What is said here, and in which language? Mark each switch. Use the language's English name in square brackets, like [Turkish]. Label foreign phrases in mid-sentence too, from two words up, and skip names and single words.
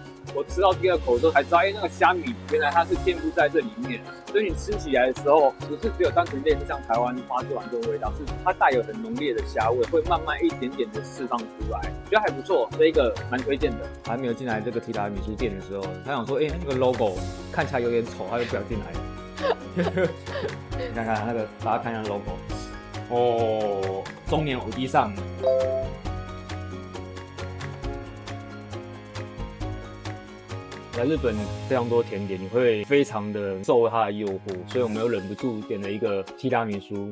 [Chinese] 我吃到第2口的時候才知道，那個蝦米原來它是遍布在這裡面，所以你吃起來的時候，不是只有單純類似像台灣花枝丸這種味道，是它帶有很濃烈的蝦味，會慢慢一點點的釋放出來，覺得還不錯，這一個蠻推薦的。還沒有進來這個提拉米蘇店的時候，他想說，那個 logo 看起來有點醜，他就不要進來了。你看看那個，大家看一下 logo， 哦，中年偶地上。在日本非常多甜點，你會非常的受它的誘惑，所以我們又忍不住點了一個提拉米蘇。